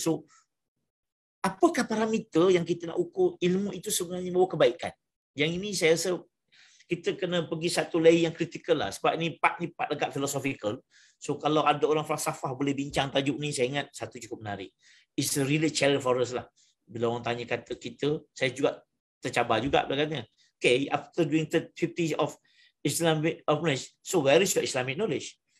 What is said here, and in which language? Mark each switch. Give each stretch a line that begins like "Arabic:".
Malay: So apakah parameter yang kita nak ukur ilmu itu sebenarnya membawa kebaikan? Yang ini saya rasa kita kena pergi satu layer yang kritikal lah. Sebab ini part dekat philosophical. So kalau ada orang falsafah boleh bincang tajuk ni, saya ingat satu cukup menarik.
English: It's a really challenge for us lah.
Malay: Bila orang tanya kata kita, saya juga tercabar juga katanya.
English: Okay, after doing 50 of Islamic knowledge, so where is your Islamic knowledge?